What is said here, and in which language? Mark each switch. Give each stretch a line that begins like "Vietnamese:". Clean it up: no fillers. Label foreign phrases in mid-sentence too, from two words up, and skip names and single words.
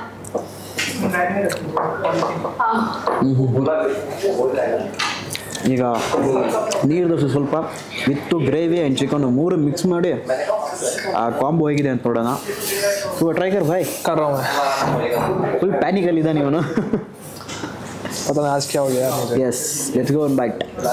Kannada: ಈಗ ನೀರು ದೋಸೆ ಸ್ವಲ್ಪ
English: with gravy and chicken
Kannada: 3 ಮಿಕ್ಸ್ ಮಾಡಿ ಆ ಕಾಂಬೋ ಹೇಗಿದೆ ಅಂತ ನೋಡೋಣ.
Hindi: ट्राई कर भाई.
Kannada: ಫುಲ್ ಪ್ಯಾನಿಕಲ್ಲಿದ್ದಾನೆ ಇವನು.
Hindi: पता नहीं आज क्या हो गया मुझे.
English: Yes, let's go and bite.